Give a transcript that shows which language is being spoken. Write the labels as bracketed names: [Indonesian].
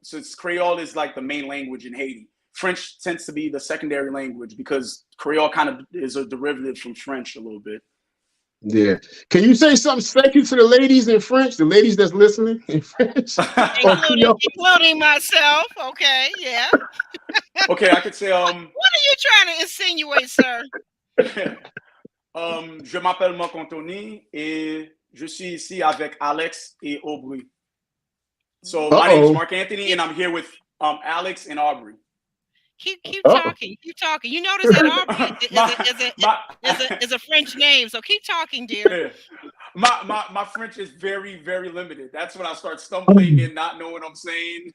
[English] So Creole is like the main language in Haiti. French tends to be the secondary language because Creole kind of is a derivative from French a little bit. Yeah. Can you say something special to the ladies in French? The ladies that's listening in French, including myself. Okay, yeah. Okay, I could say. What are you trying to insinuate, sir? [French] Je m'appelle Marc Anthony et je suis ici avec Alex et Aubrey. [English] So my name is Mark Anthony, and I'm here with Alex and Aubrey. Keep talking. You notice that Aubrey is a French name, so keep talking, dear. Yeah. My French is very, very limited. That's when I start stumbling and not knowing what I'm saying.